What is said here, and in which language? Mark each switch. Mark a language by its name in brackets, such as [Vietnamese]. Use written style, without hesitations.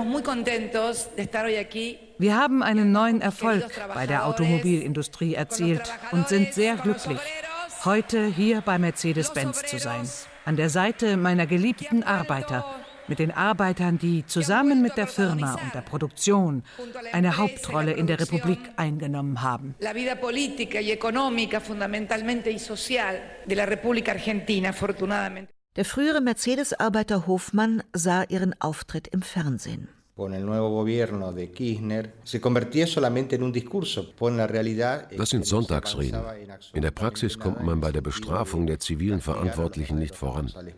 [German] Wir haben einen neuen Erfolg bei der Automobilindustrie erzielt und sind sehr glücklich, heute hier bei Mercedes-Benz zu sein. An der Seite meiner geliebten Arbeiter, mit den Arbeitern, die zusammen mit der Firma und der Produktion eine Hauptrolle in der Republik eingenommen haben. [Spanish] La vida política y económica, fundamentalmente y social de la República Argentina, afortunadamente. [German] Der frühere Mercedes-Arbeiter Hofmann sah ihren Auftritt im Fernsehen. Das sind Sonntagsreden. In der Praxis kommt man bei der Bestrafung der zivilen Verantwortlichen nicht voran.